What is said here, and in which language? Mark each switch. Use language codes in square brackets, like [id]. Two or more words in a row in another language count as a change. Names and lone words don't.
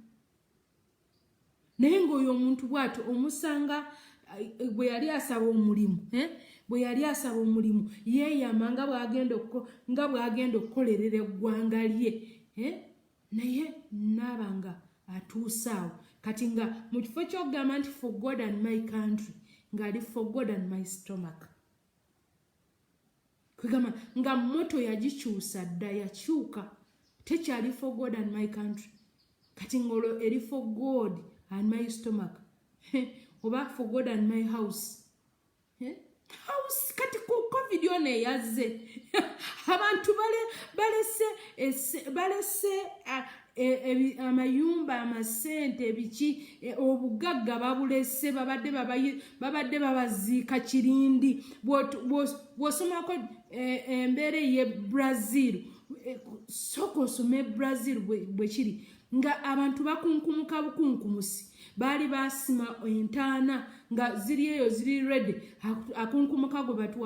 [lg] naye ng'oyo omuntu bw'atyo omusanga bwe yali asaba omulimu yeeyama nga bw'agenda okukolerera eggwanga lye naye naabanga atuusaawo kati nga mu kifo ky'okugamba nti [en] for God and my country [lg] ng'ali [en] for God and my stomach [lg] kwegamba nga moto yagikyusa dda yakyuka tekyali [en] for God and my country [lg] kati ngolo eri [en] for God and my stomach [lg] oba [en] for God and my house house [lg] kati ku covid yona yazze abantu balese amayumba amasente ebiki obugagga babulese babadde babaziika kirindi bw'osomako embeera ye Brazil soko osome Brazil bwe kiri nga abantu bakunkumuka bukunkumusi bali basima entaana nga ziri eyo ziri ready akunkumuka gwe